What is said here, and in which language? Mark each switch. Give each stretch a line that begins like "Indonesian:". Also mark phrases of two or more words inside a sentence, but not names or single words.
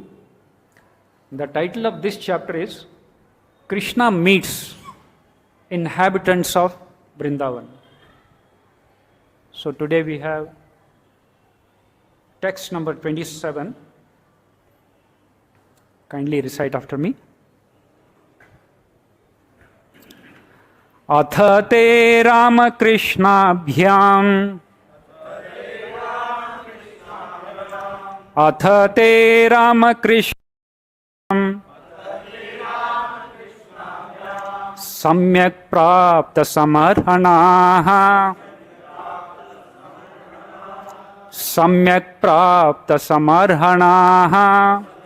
English: The title of this chapter is Krishna Meets Inhabitants of Vrindavan. So today we have text number 27. Kindly recite after me.
Sanskrit: atha te rāma-kṛṣṇābhyāṁ atha te rāma-kṛṣṇābhyāṁ samyak prāpta-samarhaṇāḥ samyak prāpta-samarhaṇāḥ